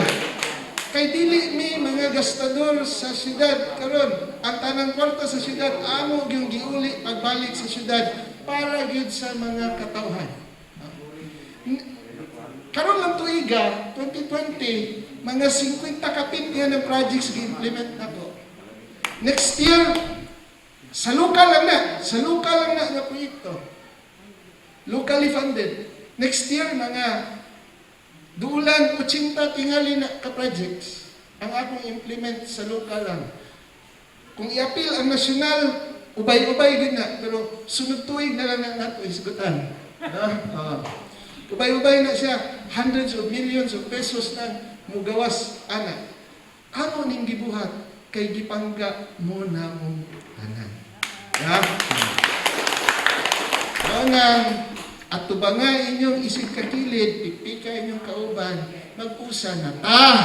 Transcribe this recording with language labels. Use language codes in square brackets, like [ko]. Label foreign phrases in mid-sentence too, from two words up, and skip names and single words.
[ceb] Kay dili mi mga gastador sa syudad karon ang tanang kwarta sa syudad amo yung giuli pagbalik sa syudad para gyud sa mga katawhan. Karon lang tuiga 2020 mga 50 kapitya ng projects gi-implement na po. [en] Next year [ceb] sa lokal lang na nga proyekto. [en] Locally funded. Next year [ceb] mga dulan 80 tingali na ka-projects ang akong implement sa lokal lang. Kung i-appeal ang nasyonal, ubay-ubay din na, pero sunod tuig na lang nato isgutan. Ubay-ubay na siya, [en] hundreds of millions of pesos na mugawas ana. [ceb] Ano ning gibuhat kay gipangga mo na mong tanan. Mga at tubanga inyong isig kakilid, pipika inyong kauban, mag-usa na ta.